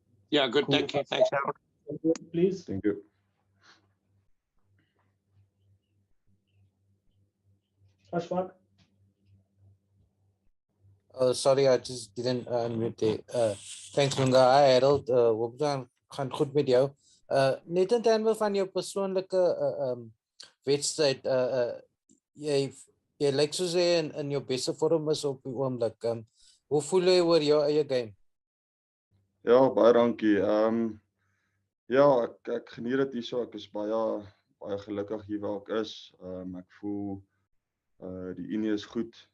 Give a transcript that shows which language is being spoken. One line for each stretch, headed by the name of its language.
English: Yeah, good. Cool. Thank you. Thanks, Harold. Please. Thank you. Ashfaq. Sorry, I just didn't unmute there.
Afrikaans: Thanks, Lunga. Hi, Harold. Hoop gaan goed met jou. Net in terme van jou persoonlijke wedstrijd. Jy lyk soos jy in jou beste vorm is op die oomblik. Hoe voel jy oor jou eie game? Ja, baie dankie. Ja, ek geniet dit hierso. Ek is baie gelukkig hier waar ek is. Ek voel die unie is goed.